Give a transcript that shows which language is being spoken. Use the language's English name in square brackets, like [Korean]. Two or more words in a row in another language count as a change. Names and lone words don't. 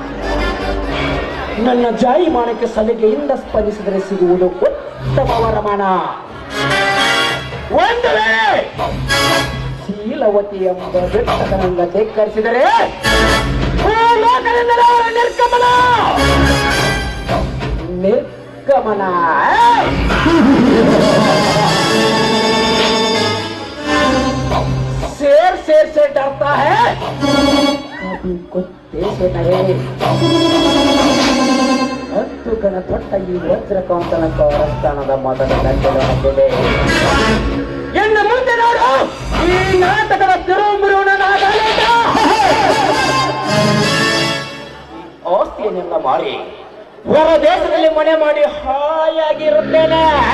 [Kannada] ನನ್ನ ಜಾಯಿಮಾನಕ್ಕೆ ಸಲಿಗೆಯಿಂದ ಸ್ಪಂದಿಸಿದರೆ ಸಿಗುವುದು ಉತ್ತಮ ವರಮಾನ. ಒಂದು ವೇಳೆ ಶೀಲವತಿ ಎಂಬ ಬೆಟ್ಟದನಿಂದ ಧಿಕ್ಕರಿಸಿದರೆ ಭೂಲೋಕದಿಂದಲೇ ಅವರ ನಿರ್ಗಮನ ನಿರ್ಗಮನ. [Hindi] शेर शेर से डरता है, कभी कुत्ते से नहीं. [Kannada] ಹತ್ತು ಗಣ ತೊಟ್ಟ ಈ ವಜ್ರಕಾಂತನ ಕೌರಸ್ಥಾನದ ಮೊದಲ ಗಂಟೆಗೆ ಎನ್ನ ಮುಂದೆ ನೋಡು ಈ ನಾಟಕದ ತಿರುಮುರುವನ ಆಸ್ತಿಯನ್ನೆಲ್ಲ ಮಾಡಿ ಹೊರ ದೇಶದಲ್ಲಿ ಮನೆ ಮಾಡಿ ಹಾಯಾಗಿರುತ್ತೇನೆ.